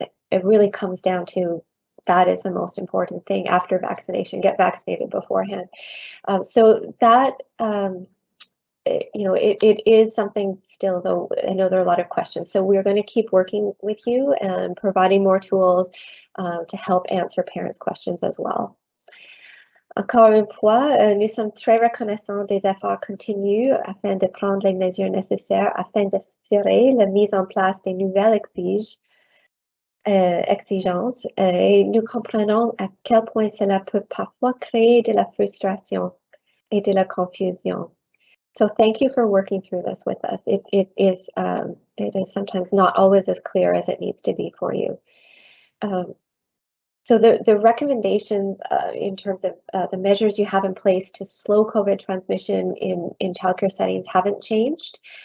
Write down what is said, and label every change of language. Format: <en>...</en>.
<en>It really comes down to that is the most important thing after vaccination. Get vaccinated beforehand. So that, you know, it is something still, though I know there are a lot of questions. So we're going to keep working with you and providing more tools to help answer parents' questions as well.</en> <fr>Encore une fois, nous sommes très reconnaissants des efforts continus afin de prendre les mesures nécessaires afin d'assurer la mise en place des nouvelles exigences, et nous comprenons à quel point cela peut parfois créer de la frustration et de la confusion.</fr> <en>So thank you for working through this with us. It is sometimes not always as clear as it needs to be for you. So the recommendations in terms of the measures you have in place to slow COVID transmission in childcare settings haven't changed.</en>